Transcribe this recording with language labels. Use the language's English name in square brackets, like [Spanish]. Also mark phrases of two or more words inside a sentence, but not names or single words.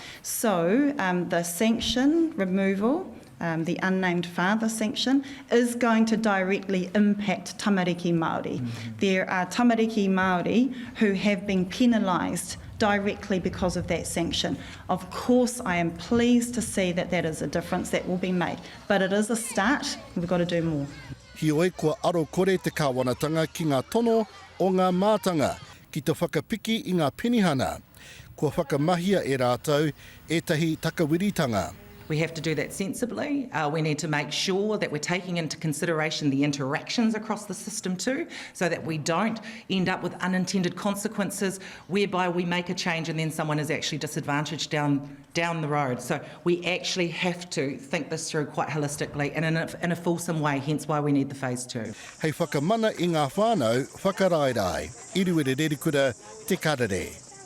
[English] So the sanction removal, the unnamed father sanction, is going to directly impact [Māori] tamariki Māori. [English] There are [Māori] tamariki Māori [English] who have been penalised directly because of that sanction. Of course, I am pleased to see that that is a difference that will be made, but it is a start. We've got to do more. [Māori] Hioi kua aro kore te kāwanatanga ki ngā tono o ngā mātanga, ki te whakapiki I ngā penihana. Kua whakamahia e rātou, etahi takawiritanga. [English] We have to do that sensibly. We need to make sure that we're taking into consideration the interactions across the system too, so that we don't end up with unintended consequences whereby we make a change and then someone is actually disadvantaged down the road. So we actually have to think this through quite holistically and in a fulsome way, hence why we need the phase 2. [Māori] Hei whakamana I ngā whānau, whakarairai. Erewere Rerekura, Te Karere.